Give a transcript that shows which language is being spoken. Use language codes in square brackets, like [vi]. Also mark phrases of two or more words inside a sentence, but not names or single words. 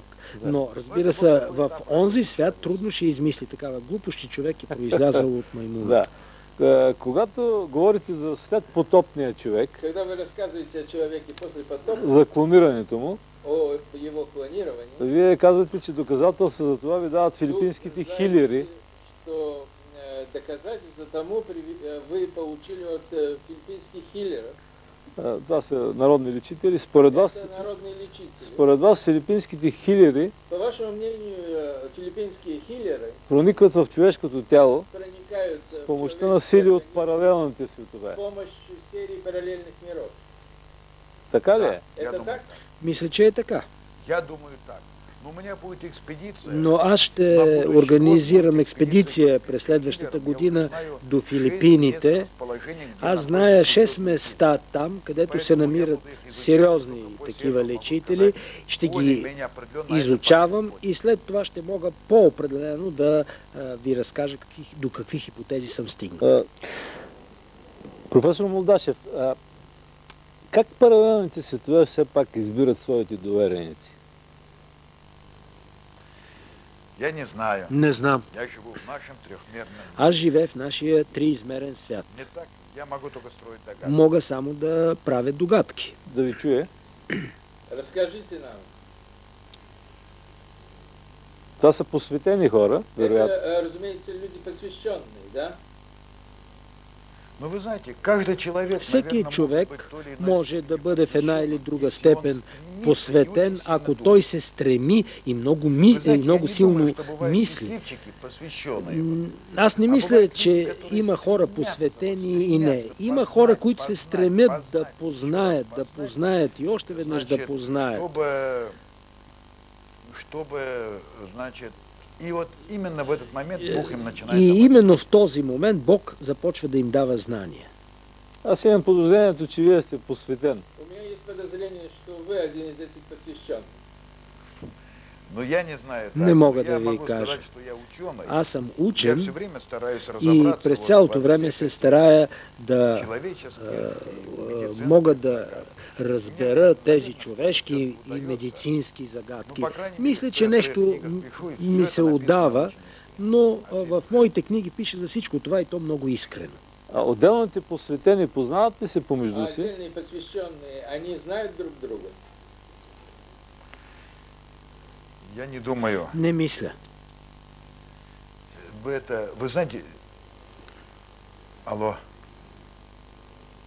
[bg] Но, разбира се, в онзи свят трудно ще измисли такава глупост, че човек е произлязал от маймуната. Когато говорите за след потопния човек, [ru] Когда вы рассказываете о человеке после потопа, [bg] за клонирането му, [ru] о его клонировании, [bg] вие казвате, че доказателства за това ви дават филипинските хилери. [ru] Что доказательства тому вы получили от филиппинских хилеров. [bg] Това са народни лечители. Според вас филипинските хилери [ru] По вашему мнению, филиппинские хилеры [bg] проникват в човешкото тяло [ru] проникают [bg] с помощта на сили от паралелните светове. [ru] с помощью серии параллельных миров. [bg] Така ли е? [ru] Это так? [bg] Мисля, че е така. [ru] Я думаю так. Но у меня будет экспедиция. [bg] Но аз ще организирам експедиция през следващата година до Филипините. Аз зная 6 места там, където се намират сериозни такива лечители. Ще ги изучавам и след това ще мога по-определено да ви разкажа до какви хипотези съм стигнал. Професор Молдашев, как паралелните светове все пак избират своите довереници? [ru] Я не знаю. [bg] Не знам. [ru] Я живу в нашем трехмерном. [bg] Аз живея в нашия триизмерен свят. [ru] Не так. Я могу только строить догадки. [bg] Мога само да правя догадки. Да ви чуя. [ru] Расскажите нам. [bg] Това са посветени хора, вероятно. [ru] Это, разумеется, люди посвященные, да? Но вы знаете, каждый человек, [bg] Всеки човек може да бъде в една или друга степен посветен, ако той се стреми и много силно мисли. Аз не мисля, че има хора посветени и не. Има хора, които се стремят да познаят и още веднъж да познаят. [ru] И вот именно в этот момент Бог им начинает [bg] И именно в този момент Бог започва да им дава знания. Аз имам подозрението, че вие сте посветен. [ru] У меня есть подозрение, что вы один из этих посвященных. Но я не знаю. [bg] Не мога да ви кажа. Аз съм учен и през цялото време се старая да мога да разбера тези човешки и медицински загадки. Мисля, че нещо ми се удава, но в моите книги пише за всичко това и то много искрено. А отделните посветени познават ли се помежду си? [ru] Отдельные посвященные, они знают друг друга? Я не думаю. [bg] Не мисля. [ru] Вы знаете... Алло.